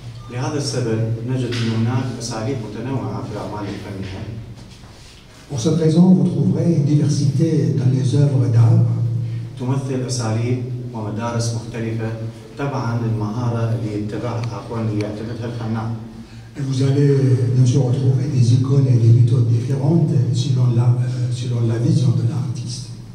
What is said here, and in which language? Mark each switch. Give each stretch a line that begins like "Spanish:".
Arabic: لهذا السبب نجد أن هناك أساليب متنوعة في الأعمال الفنية.
French: Pour cette raison, vous trouverez une diversité dans les œuvres d'art.
Arabic: تمثل أساليب ومدارس مختلفة تبعاً للمهارة اللي يتبعها أو اللي يعتمدها الفنان.
French: Et vous allez bien sûr retrouver des écoles et des méthodes différentes selon la vision de l'artiste.